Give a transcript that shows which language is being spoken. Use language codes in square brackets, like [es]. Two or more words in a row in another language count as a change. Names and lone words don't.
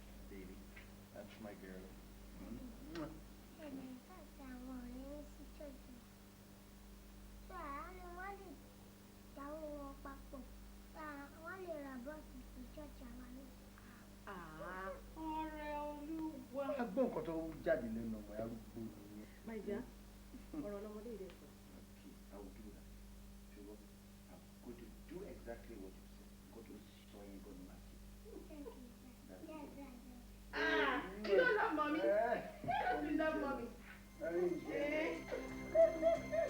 [en] Baby, that's my girl. [yo] Ẹ̀mí àti àwọn ọ̀rẹ́ mi sí church wa. So, àánú wọn lè dáwọ́ wọn papọ̀. Tá a, wọ́n lè ra bọ́ọ̀sì sí church wa náà. Ah, ọ̀rẹ́ Olúwa. Wọ́n á gbọ́ nǹkan tó jáde lẹ́nu ọmọ arúgbó nìyẹn. [en] My dear, [yo] Hmm. ọ̀rọ̀ lọmọdé yìí dẹ̀ sọ. [en] Okay, I will do that. Ṣùgbọ́n I'm going to do exactly what you said. [yo] Nǹkan tó sọ yẹn gan ni màá ṣe. [en] Thank you, sir. That's Yes, it. sir, yes. Ah, you don't love mommy. Eh. You don't love mommy. I mean, Eh.